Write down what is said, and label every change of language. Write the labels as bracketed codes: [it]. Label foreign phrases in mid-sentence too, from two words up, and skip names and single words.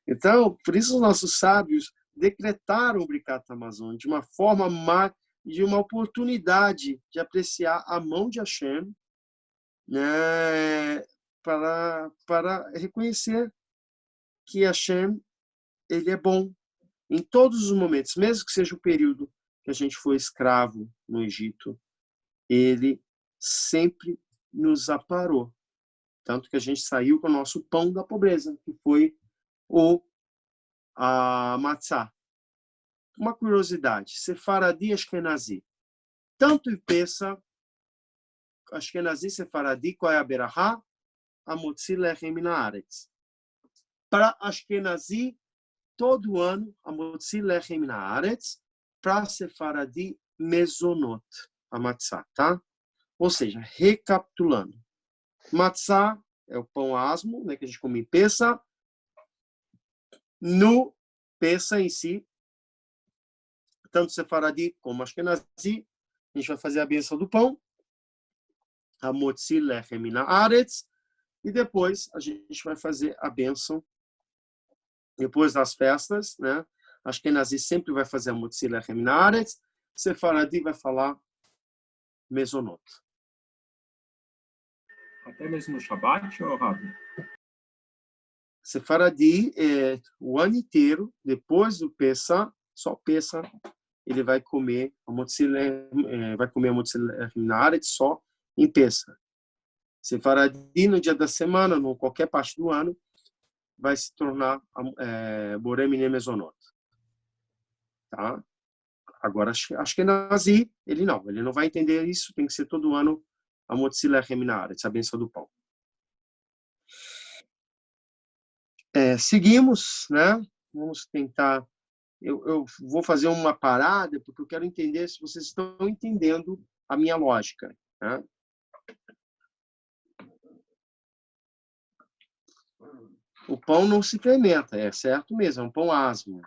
[pt] Então, por isso os nossos sábios decretaram o Birkat Hamazon de uma forma de uma oportunidade de apreciar a mão de Hashem, né, para reconhecer que Hashem, ele é bom em todos os momentos, mesmo que seja o período que a gente foi escravo no Egito, ele sempre nos aparou. Tanto que a gente saiu com o nosso pão da pobreza, que foi a matzá. Uma curiosidade, Sefaradi e Ashkenazi. Tanto em Pesa, Ashkenazi, Sefaradi, qual é a berahá? [he] המוציא לחם מן הארץ. [pt] Para Ashkenazi, todo ano, [he] המוציא לחם מן הארץ. [pt] Para Sefaradi, mezonot, a matzá, tá? Ou seja, recapitulando. Matzá é o pão asmo, né, que a gente come em Pesa. No Pesa em si, tanto Sefaradi como Ashkenazi, a gente vai fazer a bênção do pão, [he] המוציא לחם מן הארץ, [pt] e depois a gente vai fazer a bênção, depois das festas, né? Ashkenazi sempre vai fazer [he] המוציא לחם מן הארץ, [pt] Sefaradi vai falar mezonot. Até mesmo no Shabbat, ou Rabi? Sefaradi, o ano inteiro, depois do Pesa, só Pesa, ele vai comer a [he] המוציא לחם מן הארץ [pt] só em Pesa. Sefaradi, no dia da semana, em qualquer parte do ano, vai se tornar [he] בורא מיני מזונות. [pt] Tá? Agora, acho que Nazi, ele não vai entender isso, tem que ser todo ano a [he] המוציא לחם מן הארץ, [pt] a bênção do pão. Seguimos, né? Vamos tentar. Eu vou fazer uma parada, porque eu quero entender se vocês estão entendendo a minha lógica. Né? O pão não se fermenta, é certo mesmo, é um pão asmo.